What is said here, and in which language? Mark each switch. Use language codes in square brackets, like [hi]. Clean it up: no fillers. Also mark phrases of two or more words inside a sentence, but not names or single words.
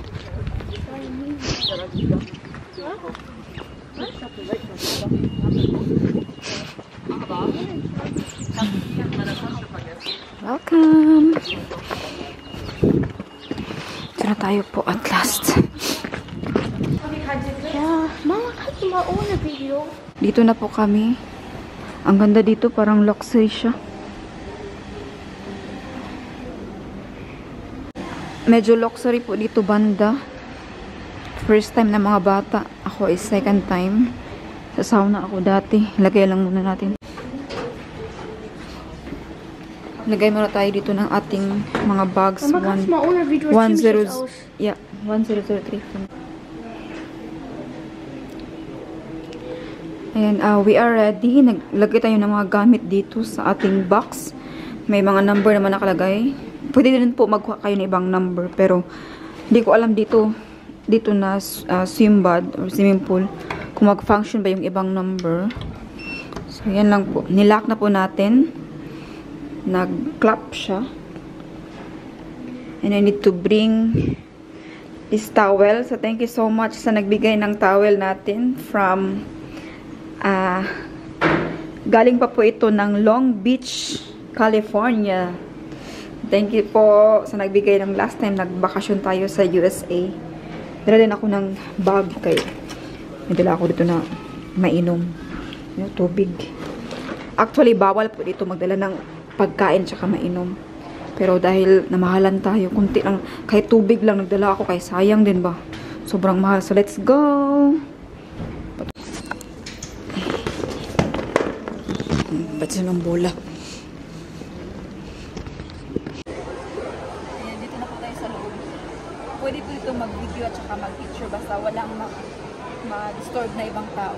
[en] Welcome. [tl] Dito na tayo po [en] at last. [de] Ja, Mama, kannst du mal ohne Video? [tl] Dito na po kami. Ang ganda dito, parang luxury siya. Medyo luxury po dito banda. [en] First time [tl] na mga bata. Ako is [en] second time. [tl] Sa sauna ako dati. Lagay lang muna natin. Lagay muna tayo dito ng ating mga bags. [de] Mama, kannst du mal ohne Video? Ich zieh mich jetzt aus. [en] Yeah, 1003. Ayan, we are ready. [tl] Naglagay tayo ng mga gamit dito sa ating box. May mga number naman nakalagay. Pwede din po magkuha kayo ng ibang number. Pero, hindi ko alam dito na swimbad or swimming pool kung mag-function ba yung ibang number. So, yan lang po. Nilock na po natin. Nag-clap siya. [en] And I need to bring this towel. [tl] So, [en] thank you so much [tl] sa nagbigay ng towel natin from galing pa po ito ng Long Beach, California. [en] Thank you [tl] po sa nagbigay ng [en] last time [tl] nagbakasyon tayo sa USA. Dala din ako ng bag kay nadala ako dito na mainom. Yung tubig. Actually, bawal po dito magdala ng pagkain tsaka mainom. Pero dahil namahalan tayo, kunti lang, kahit tubig lang nagdala ako, kay sayang din ba? Sobrang mahal. [en] So, let's go! [tl] Ba't siya ng bola? Ayan, dito na po tayo sa loob. pwede po dito mag-video at saka mag-picture basta walang ma-disturb na ibang tao.